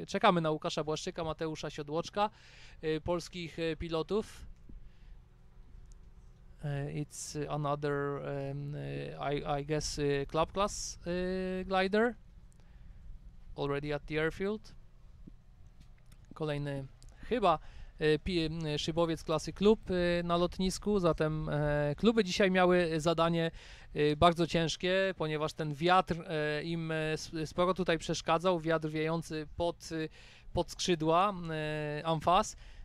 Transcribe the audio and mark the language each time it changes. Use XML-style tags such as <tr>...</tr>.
<pl>Czekamy na Łukasza Błaszczyka, Mateusza Siodłoczka, polskich pilotów.</pl> <en>It's another, I guess, club class glider, already at the airfield.</en> <pl>Kolejny chyba szybowiec klasy klub na lotnisku, zatem kluby dzisiaj miały zadanie bardzo ciężkie, ponieważ ten wiatr im sporo tutaj przeszkadzał, wiatr wiejący pod skrzydła amfas.</pl>